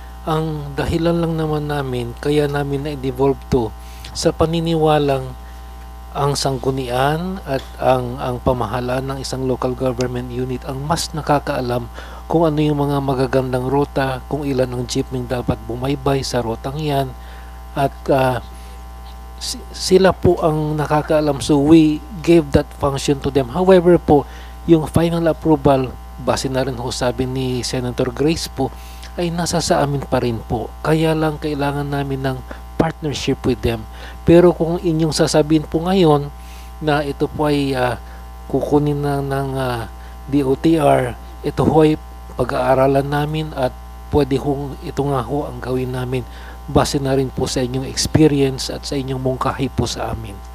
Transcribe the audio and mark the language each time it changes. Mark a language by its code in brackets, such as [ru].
[tl] Ang dahilan lang naman namin, kaya namin na-devolve to sa paniniwalang ang sanggunian at ang pamahalaan ng isang local government unit ang mas nakakaalam kung ano yung mga magagandang ruta, kung ilan ang jeepney dapat bumaybay sa rotang yan, at sila po ang nakakaalam. [en] So we gave that function to them. [tl] However po, yung final approval, base na rin ho sabi ni Senator Grace po, ay nasa sa amin pa rin po. Kaya lang kailangan namin ng [en] partnership with them. [tl] Pero kung inyong sasabihin po ngayon na ito po ay kukunin ng DOTR, ito ho ay pag-aaralan namin at pwede hong ito nga ho ang gawin namin base na rin po sa inyong experience at sa inyong mungkahi po sa amin.